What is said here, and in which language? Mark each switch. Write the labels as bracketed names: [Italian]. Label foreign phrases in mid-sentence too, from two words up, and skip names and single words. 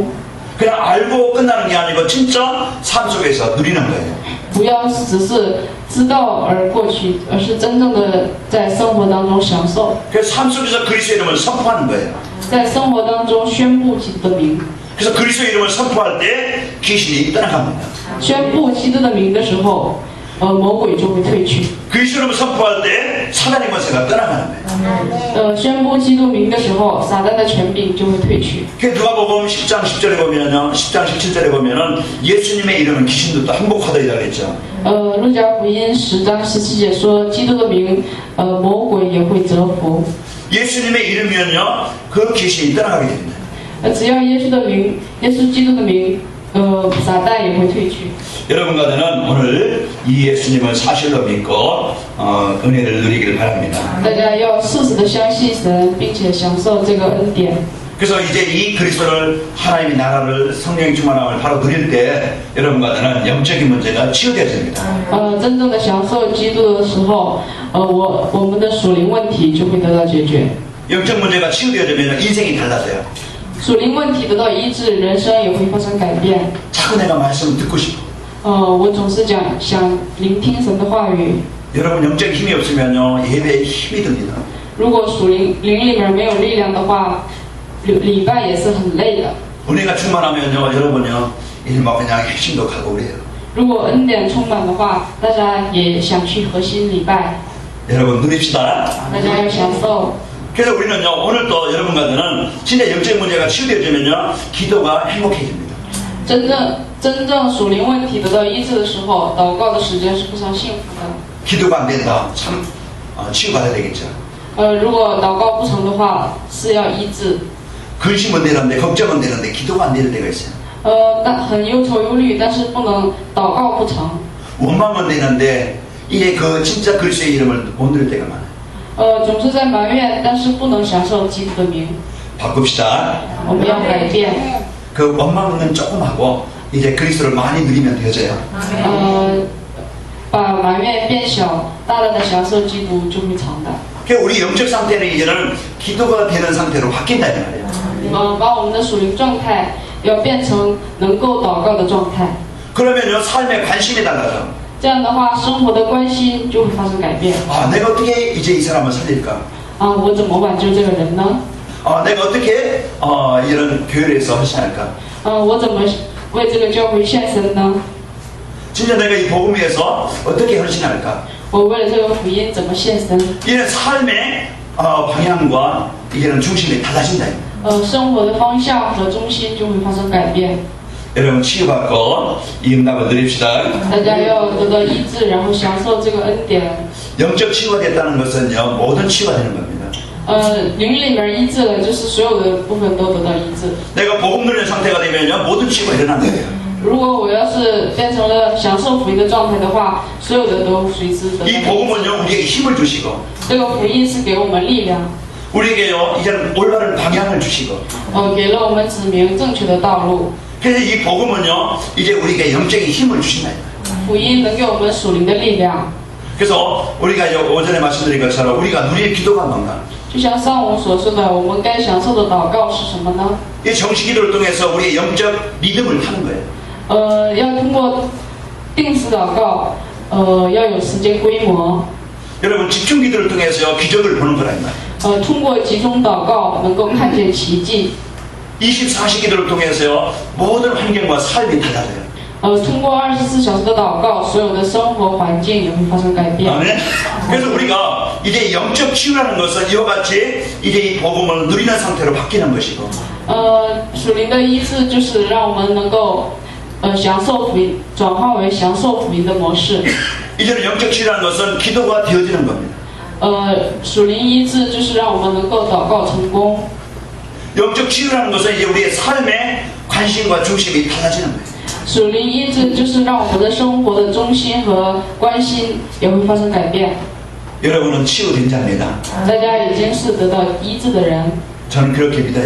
[Korean] 그냥 알고 끝나는 게 아니고 진짜 삶 속에서 누리는 거예요. [Chinese] 不要只是知道而过去，而是真正的在生活当中享受， [Korean] 그래서 삶 속에서 그리스도 이름을 선포하는 거예요. [Chinese] 在生活当中宣布基督的名。 [Korean] 그래서 그리스도 이름을 선포할 때 귀신이 떠나갑니다. [Chinese] 宣布基督的名的时候，魔鬼就会退去。 [Korean] 그리스도 이름을 선포할 때 사단의 권세가 떠나가는 거예요. [Chinese] 宣布基督名的时候，撒旦的权柄就会退去。 [Korean] 그 누가복음 10장 10절에 보면요, 10장 17절에 보면은 예수님의 이름은 귀신도 또 항복하더이다 그랬죠. [Chinese] 路加福音10章17节说，基督的名，魔鬼也会折服。 [Korean] 예수님의 이름이면요, 그 귀신이 떠나가게 됩니다. [Chinese] 只要耶稣的名，耶稣基督的名，撒旦也会退去。 [Korean] 여러분과 저는 오늘 이 예수님을 사실로 믿고 은혜를 누리기를 바랍니다. [Chinese] 大家要誓死的相信神，并且享受这个恩典。 [Korean] 그래서 이제 이 그리스도를 하나님의 나라를 성령의 충만함을 바로 누릴 때 여러분과 저는 영적인 문제가 치유되어집니다. [Chinese] 真正的享受基督的时候，我们的属灵问题就会得到解决。 [Korean] 영적 문제가 치유되어지면 인생이 달라져요. [Chinese] 属灵问题得到医治，人生也会发生改变。 [Korean] 자꾸 내가 말씀을 듣고 싶어. [Chinese] 我总是想聆听神的话语。 [Korean] 여러분 영적 힘이 없으면요 예배에 힘이 듭니다. [Chinese] 如果属灵里面没有力量的话，礼拜也是很累的。 [Korean] 은혜가 충만하면요 여러분요 일막 그냥 핵심도 가고 그래요. [Chinese] 如果恩典充满的话，大家也想去核心礼拜， [Korean] 여러분 누립시다. [Chinese] 大家要享受。 [Korean] 그래서 우리는요 오늘도 여러분과 저는 진짜 영적 문제가 치유되어지면요 기도가 행복해집니다. [Chinese] 真正属灵问题得到医治的时候，祷告的时间是非常幸福的。 [Korean] 기도가 안 된다. 참 치유받아야 되겠죠. [Chinese] 如果祷告不成的话，是要医治。 [Korean] 근심은 되는데 걱정은 되는데 기도가 안 될 때가 있어요. [Chinese] 但很忧愁忧虑，但是不能祷告不成。 [Korean] 원망은 되는데 이게 그 진짜 그리스도의 이름을 못 누릴 때가 많아요. [Chinese] 总是在埋怨，但是不能享受基督的名。 [Korean] 바꿉시다. [Chinese] 我们要改变。 [Korean] 그 원망은 조금 하고 이제 그리스도를 많이 누리면 되어져요. [Chinese] 把埋怨变小，大大的享受基督就会长大。 [Korean] 그러니까 우리 영적 상태는 이제는 기도가 되는 상태로 바뀐다는 말이에요. [Chinese] 把我们的属灵状态要变成能够祷告的状态。 [Korean] 그러면요 삶의 관심이 달라져. [Chinese] 这样的话，生活的关心就会发生改变。 [Korean] 내가 어떻게 이제 이 사람을 살릴까? [Chinese] 我怎么挽救这个人呢？ [Korean] 내가 어떻게 이런 교회에서 헌신할까? [Chinese] 我怎么为这个教会献身呢？ [Korean] 진짜 내가 이 복음 위해서 어떻게 헌신할까? [Chinese] 我为了这个福音怎么献身？ [Korean] 이런 삶의 방향과 이제는 중심이 달라진다. [Chinese] 生活的方向和中心就会发生改变。 [Korean] 여러분 치유받고 이 응답을 누립시다. [Chinese] 大家要得到医治，然后享受这个恩典。 [Korean] 영적 치유가 됐다는 것은요 모든 치유가 되는 겁니다. [Chinese] 灵里面医治了，就是所有的部分都得到医治。 [Korean] 내가 복음 누리는 상태가 되면요 모든 치유가 일어나는 거예요. [Chinese] 如果我要是变成了享受福音的状态的话，所有的都随之得到。 [Korean] 이 복음은요 우리에게 힘을 주시고 [Chinese] 这个福音是给我们力量， [Korean] 우리에게요 이제는 올바른 방향을 주시고 [Chinese] 给了我们指明正确的道路。 [Korean] 그래서 이 복음은요 이제 우리에게 영적인 힘을 주신다. [Chinese] 福音能给我们属灵的力量。 [Korean] 그래서 우리가 오전에 말씀드린 것처럼 우리가 누릴 기도가 뭔가? [Chinese] 就像上午所说的，我们该享受的祷告是什么呢？ [Korean] 이 정식 기도를 통해서 우리의 영적 리듬을 타는 거예요. [Chinese] 要通过定时祷告，要有时间规模。 [Korean] 여러분 집중 기도를 통해서 기적을 보는 거란 말이에요. [Chinese] 通过集中祷告能够看见奇迹。 [Korean] 24시 기도를 통해서요 모든 환경과 삶이 달라져요. [Chinese] 通过24小时的祷告，所有的生活环境也会发生改变。 [Korean] 아멘. 그래서 우리가 이제 영적 치유라는 것은 이와 같이 이제 이 복음을 누리는 상태로 바뀌는 것이고 [Chinese] 属灵的医治就是让我们能够享受福音，转化为享受福音的模式。 [Korean] 이제는 영적 치유라는 것은 기도가 되어지는 겁니다. [Chinese] 属灵医治就是让我们能够祷告成功。 [Korean] 영적 치유라는 것은 이제 우리의 삶의 관심과 중심이 달라지는 거예요. [Chinese] 属灵医治就是让我们的生活的中心和关心也会发生改变。 [Korean] 여러분은 치유된 자입니다. [Chinese] 大家已经是得到医治的人， [Korean] 저는 그렇게 믿어요.